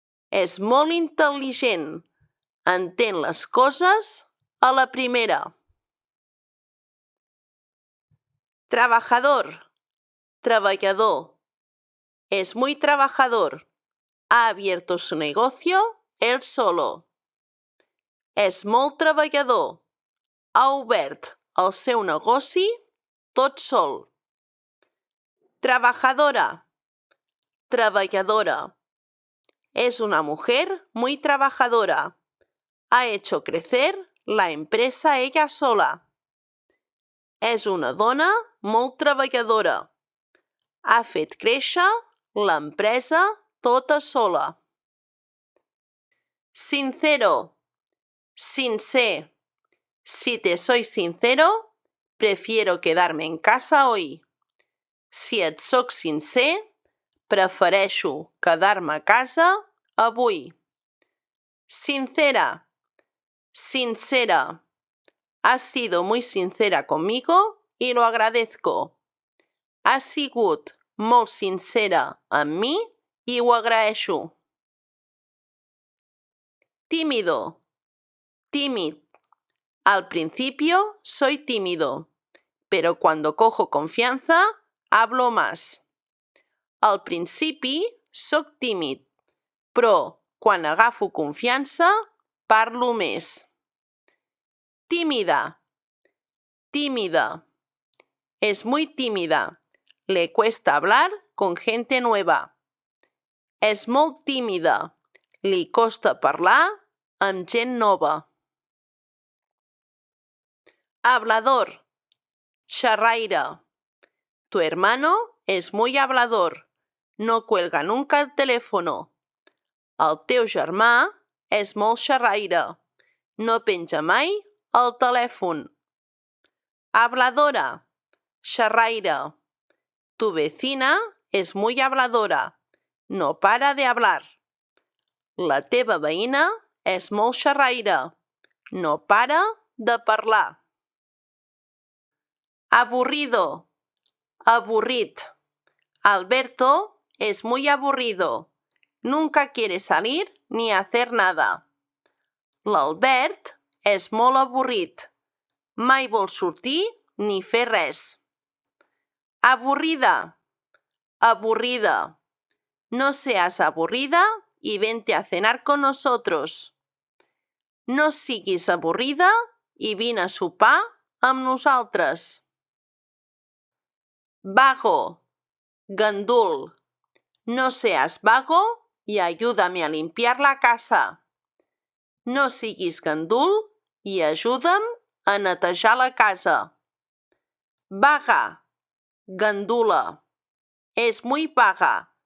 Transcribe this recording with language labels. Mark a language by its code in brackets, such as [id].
[ca] És molt intel·ligent. Entén les coses a la primera. [es] Trabajador, treballador. Es muy trabajador. Ha abierto su negocio él solo. [ca] És molt treballador. Ha obert el seu negoci tot sol. [es] Trabajadora, treballadora. Es una mujer muy trabajadora. Ha hecho crecer la empresa ella sola. [ca] És una dona molt treballadora. Ha fet créixer l'empresa tota sola. [es] Sincero, sincer. Si te soy sincero, prefiero quedarme en casa hoy. [ca] Si et soc sincer, prefereixo quedar-me a casa avui. [es] Sincera, sincera. Has sido muy sincera conmigo y lo agradezco. [ca] Has sigut molt sincera amb mi i ho agraeixo. [es] Tímido, tímid. Al principio soy tímido, pero cuando cojo confianza, hablo más. [ca] Al principi soc tímid, però quan agafo confiança, parlo més. [es] Tímida, tímida. Es muy tímida. Le cuesta hablar con gente nueva. [ca] És molt tímida. Li costa parlar amb gent nova. [es] Hablador, xerraire. Tu hermano es muy hablador. No cuelga nunca el teléfono. [ca] El teu germà és molt xerraire. No penja mai el telèfon. Habladora, xerraire. [es] Tu vecina es muy habladora. No para de hablar. [ca] La teva veïna és molt xerraire. No para de parlar. [es] Aburrido, aburrit. Alberto es muy aburrido. Nunca quiere salir ni hacer nada. [ca] L'Albert és molt avorrit. Mai vol sortir ni fer res. [es] Aburrida, aburrida. No seas aburrida y vente a cenar con nosotros. [ca] No siguis avorrida i vine a sopar amb nosaltres. [es] Vago, gandul. No seas vago y ayúdame a limpiar la casa. [ca] No siguis gandul i ajuda'm a netejar la casa. [es] Vaga, gandula. Es muy vaga.